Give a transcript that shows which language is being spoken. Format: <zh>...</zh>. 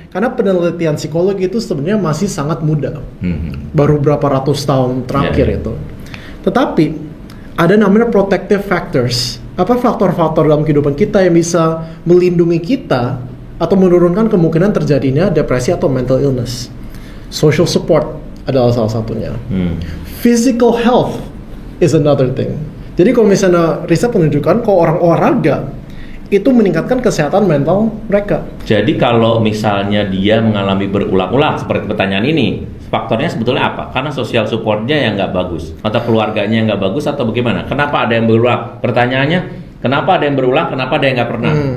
<id>Karena penelitian psikologi itu sebenarnya masih sangat muda. Baru berapa ratus tahun terakhir itu. Tetapi ada namanya protective factors. Apa faktor-faktor dalam kehidupan kita yang bisa melindungi kita atau menurunkan kemungkinan terjadinya depresi atau mental illness. Social support adalah salah satunya.</id> <en>Physical health is another thing.</en> <id>Jadi kalau misalnya riset menunjukkan kalau orang olahraga itu meningkatkan kesehatan mental mereka. Jadi kalau misalnya dia mengalami berulang-ulang seperti pertanyaan ini, faktornya sebetulnya apa? Karena social supportnya yang nggak bagus, atau keluarganya yang nggak bagus, atau bagaimana? Kenapa ada yang berulang? Pertanyaannya, kenapa ada yang berulang? Kenapa ada yang nggak pernah?</id>